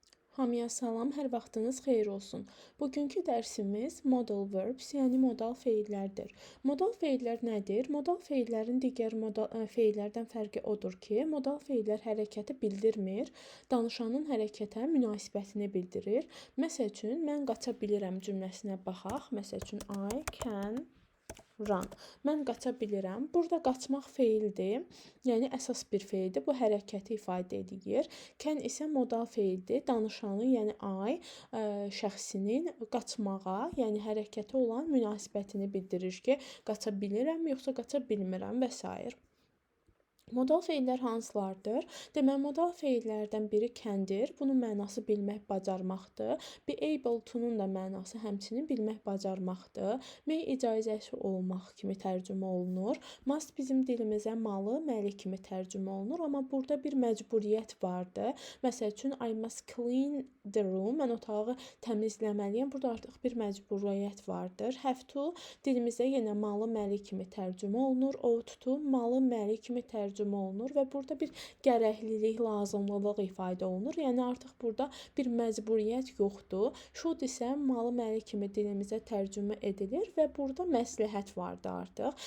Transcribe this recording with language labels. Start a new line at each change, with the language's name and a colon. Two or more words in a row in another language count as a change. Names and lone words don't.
Azerbaijani: Hamıya salam, hər vaxtınız xeyir olsun. Bugünkü dərsimiz
English: modal verbs,
Azerbaijani: yəni modal feillərdir. Modal feillər nədir? Modal feillərin digər feillərdən fərqi odur ki, modal feillər hərəkəti bildirmir, danışanın hərəkətə münasibətini bildirir. Məsəl üçün, mən qaça bilirəm cümləsinə baxaq. Məsəl üçün,
English: I can run.
Azerbaijani: Mən qaça bilirəm. Burada qaçmaq feildir. Yəni əsas bir feildir. Bu hərəkəti ifadə edir. Can isə modal feildir. Danışanın, yəni şəxsinin qaçmağa, yəni hərəkətə olan münasibətini bildirir ki, qaça bilirəm, yoxsa qaça bilmirəm və s. Modal feillər hansılardır? Deməli, modal feillərdən biri candir. Bunun mənası bilmək, bacarmaqdır.
English: Be able to-
Azerbaijani: nun da mənası həmçinin bilmək, bacarmaqdır. May icazəsi olmaq kimi tərcümə olunur. Must bizim dilimizə malı, məli kimi tərcümə olunur. Amma burada bir məcburiyyət vardır. Məsəl üçün,
English: I must clean the room.
Azerbaijani: Mən otağı təmizləməliyəm. Burada artıq bir məcburiyyət vardır.
English: Have to
Azerbaijani: dilimizə yenə malı, məli kimi tərcümə olunur.
English: Ought to
Azerbaijani: malı, məli kimi tərcümə olunur və burada bir gərəklilik, lazımlılıq ifadə olunur. Yəni artıq burada bir məcburiyyət yoxdur. Should isə malı, məli kimi dilimizə tərcümə edilir və burada məsləhət vardır artıq.